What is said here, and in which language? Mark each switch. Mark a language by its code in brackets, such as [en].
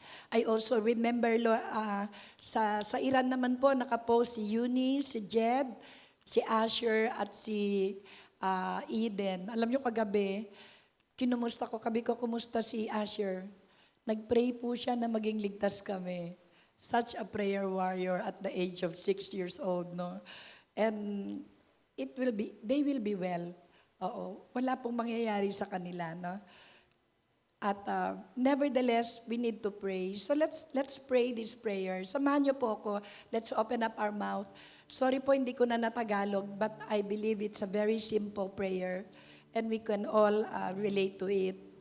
[tl] I also remember sa Iran naman po, nakapost si Eunice, si Jed, si Asher, at si Eden. Alam nyo kagabi, kumusta si Asher. Nag-pray po siya na maging ligtas kami. [en] Such a prayer warrior at the age of 6 years old, no? And they will be well. [tl] Oo, wala pong mangyayari sa kanila, no? [en] At nevertheless, we need to pray. So let's pray this prayer. [tl] Samahan niyo po ako. [en] Let's open up our mouth. [tl] Sorry po, hindi ko na natagalog, [en] but I believe it's a very simple prayer and we can all relate to it.